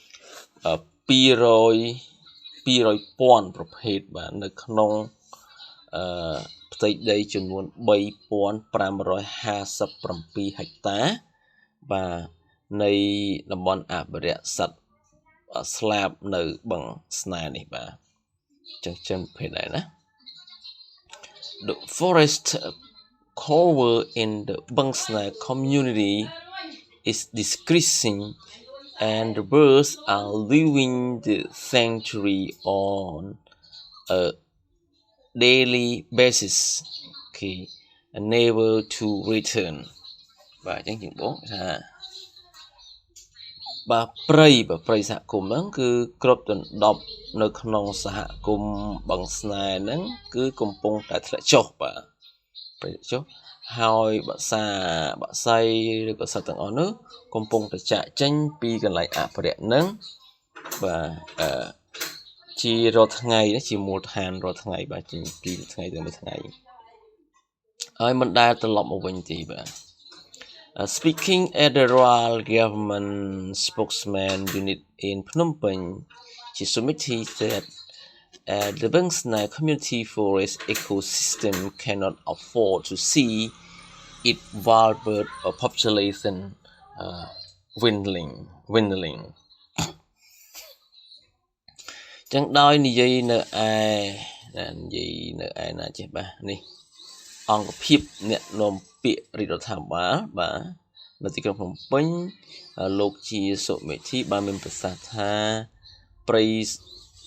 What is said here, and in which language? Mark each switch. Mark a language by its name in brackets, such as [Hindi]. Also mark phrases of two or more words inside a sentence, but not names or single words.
[Khmer] 200,000 ប្រភេទបាទនៅក្នុងផ្ទៃដីចំនួន 3,557 ហិក តាបាទនៃតំបន់អភិរក្សសត្វស្លាបនៅបឹងស្នេហ៍នេះបាទចឹងប្រភេទដែរណា [English] The forest cover in the Bangsnai community is decreasing and the birds are leaving the sanctuary on a daily basis never to return [Khmer] បាទអញ្ចឹងជាបងថាបាទព្រៃសហគមន៍ហ្នឹងគឺគ្រប់ដណ្ដប់នៅក្នុងសហគមន៍បឹងស្នេហ៍ហ្នឹង គឺកំពុងតែធ្លាក់ចុះបាទធ្លាក់ចុះហើយបក្សីឬក៏សត្វទាំងអស់នោះកំ ពុងតែចាក់ចេញពីកន្លែងអភិរក្សហ្នឹងបាទជារា ល់ថ្ងៃជាមូលដ្ឋានរាល់ថ្ងៃបាទជាពីថ្ងៃទៅមួយថ្ងៃហើយមិនដែលត្រឡប់មកវិញទេបាទ [English] Speaking at the Royal Government spokesman unit in Phnom Penh, Chisomiti said the Bangsnai community forest ecosystem cannot afford to see its wild bird population dwindling. [Khmer] ចឹងដោយនិយាយនៅឯណាចេះបាទនេះអង្គភាពអ្នកនាំពាក្យរាជរដ្ឋាភិបាលបាទនៅទីក្រុងភ្នំពេញលោកជាសុមេធីបានមានប្រសាសន៍ថាព្រៃ